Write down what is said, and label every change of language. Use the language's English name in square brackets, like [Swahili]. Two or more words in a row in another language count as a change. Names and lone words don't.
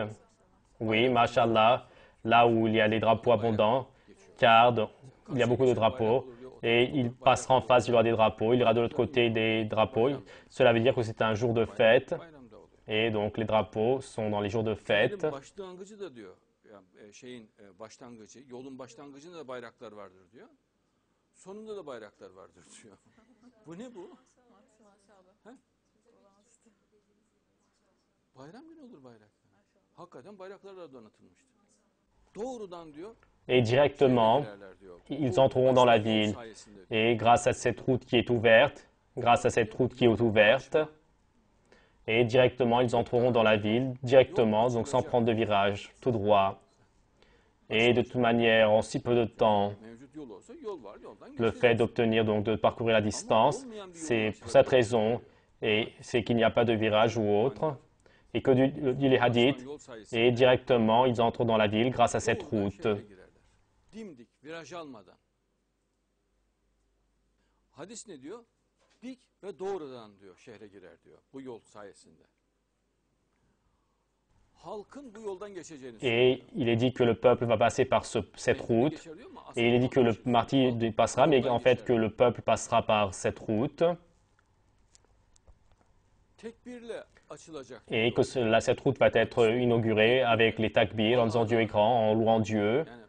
[French] Oui, mashallah, là où il y a les drapeaux abondants, car il y a beaucoup de drapeaux. Et il passera en face, il y aura des drapeaux. Il y aura de l'autre côté des drapeaux. Cela veut dire que c'est un jour de fête. Et donc, les drapeaux sont dans les jours de fête. [Turkish] Sonunda da bayraklar vardır diyor. Bu ne bu? Bayram günü olur bayraklar. Hakikaten bayraklarla donatılmıştır. Doğrudan diyor. [French] Et directement, ils entreront dans la ville. Et grâce à cette route qui est ouverte, et directement, ils entreront dans la ville, directement, donc sans prendre de virage, tout droit. Et de toute manière, en si peu de temps, le fait d'obtenir, donc de parcourir la distance, c'est pour cette raison, et c'est qu'il n'y a pas de virage ou autre, et que dit les hadiths, et directement, ils entrent dans la ville grâce à cette route. [Turkish] Hadis ne diyor? Dik ve doğrudan diyor şehre girer diyor bu yol sayesinde. [French] Et il est dit que le peuple va passer par cette route. Et il est dit que le Mahdi passera, mais en fait que le peuple passera par cette route. Et que cette route va être inaugurée avec les takbir, en disant Dieu est grand, en louant Dieu.